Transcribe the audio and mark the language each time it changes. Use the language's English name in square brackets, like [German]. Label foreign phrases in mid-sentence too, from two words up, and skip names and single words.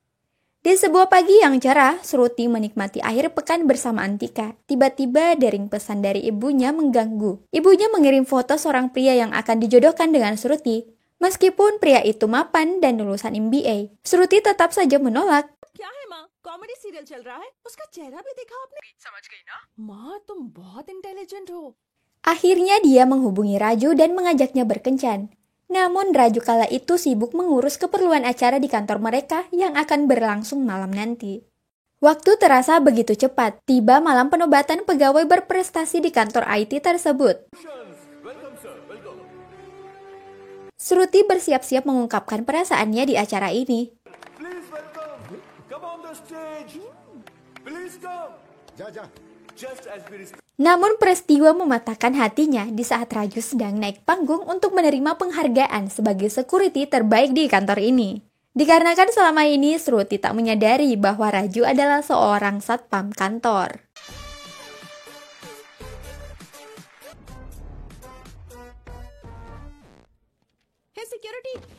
[Indonesian] Di sebuah pagi yang cerah, Shruti menikmati akhir pekan bersama Antika. Tiba-tiba dering pesan dari ibunya mengganggu. Ibunya mengirim foto seorang pria yang akan dijodohkan dengan Shruti. Meskipun pria itu mapan dan lulusan MBA, Shruti tetap saja menolak. [Hindi] क्या है माँ? [English] comedy serial [Hindi] चल रहा है. उसका चेहरा भी देखा आपने? समझ गई ना? माँ तुम बहुत इंटेलिजेंट हो. [Indonesian] Akhirnya dia menghubungi Raju dan mengajaknya berkencan. Namun Raju kala itu sibuk mengurus keperluan acara di kantor mereka yang akan berlangsung malam nanti. Waktu terasa begitu cepat, tiba malam penobatan pegawai berprestasi di kantor IT tersebut. Shruti bersiap-siap mengungkapkan perasaannya di acara ini. [English] Please welcome. Come on the stage. Please come. [Hindi] जा जा [English] Just as we [Indonesian] Namun peristiwa mematahkan hatinya di saat Raju sedang naik panggung untuk menerima penghargaan sebagai security terbaik di kantor ini. Dikarenakan selama ini Shruti tak menyadari bahwa Raju adalah seorang satpam kantor. [English] Hey security.